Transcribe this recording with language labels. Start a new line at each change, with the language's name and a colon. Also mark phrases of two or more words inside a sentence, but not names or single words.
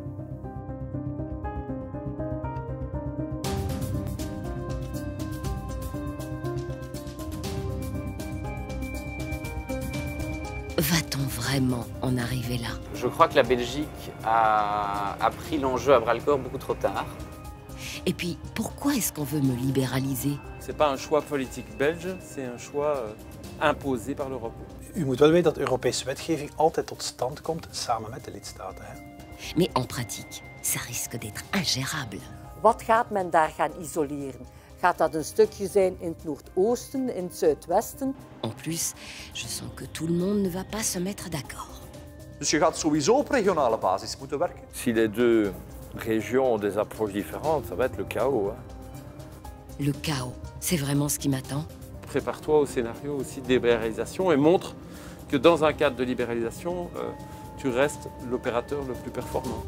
French: Va-t-on vraiment en arriver là ? Je crois que la Belgique a pris l'enjeu à bras-le-corps beaucoup trop tard. Et puis, pourquoi est-ce qu'on veut me libéraliser ? C'est pas un choix politique belge, c'est un choix imposé par l'Europe.
Dutch: U moet wel weten dat Europese wetgeving altijd tot stand komt samen met de lidstaten.
French: Mais en pratique, ça risque d'être ingérable.
Dutch: Wat gaat men daar gaan isoleren? Gaat dat een stukje zijn in het noordoosten, in het zuidwesten?
French: En plus, je sens que tout le monde ne va pas se mettre d'accord.
Dutch: Dus je gaat sowieso op regionale basis moeten werken.
French: Si les deux régions ont des approches différentes, ça va être le chaos. Le chaos, c'est vraiment ce qui m'attend. Prépare-toi au scénario aussi de libéralisation et montre que dans un cadre de libéralisation, tu restes l'opérateur le plus performant.